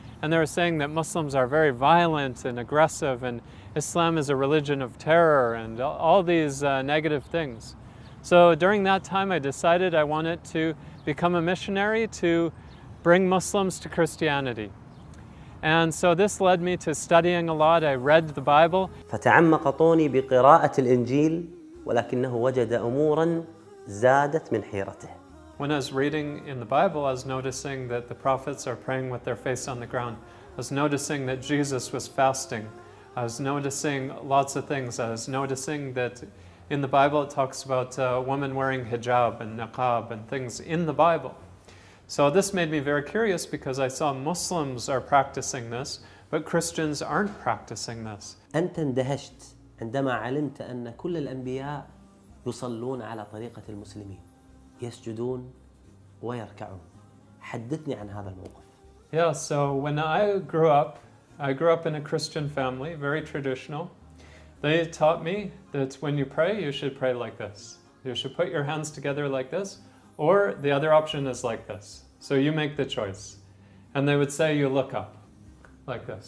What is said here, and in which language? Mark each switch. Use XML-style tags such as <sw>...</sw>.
<en>And they were saying that Muslims are very violent and aggressive, and Islam is a religion of terror, and all these negative things. So during that time, I decided I wanted to become a missionary to bring Muslims to Christianity. And so this led me to studying a lot. I read the Bible.</en> <ar>فتعمق طوني بقراءة الإنجيل، ولكنه وجد أموراً زادت من حيرته.</ar> <en>When I was reading in the Bible, I was noticing that the prophets are praying with their face on the ground. I was noticing that Jesus was fasting. I was noticing lots of things. I was noticing that in the Bible it talks about a woman wearing hijab and niqab and things in the Bible. So this made me very curious, because I saw Muslims are practicing this, but Christians aren't practicing this.</en> <ar>أنت اندهشت عندما علمت أن كل الأنبياء يصلون على طريقة المسلمين، يسجدون ويركعون. حدثني عن هذا الموقف.</ar> <en>Yeah, so when I grew up in a Christian family, very traditional. They taught me that when you pray, you should pray like this. You should put your hands together like this, or the other option is like this. So you make the choice. And they would say you look up like this.</en>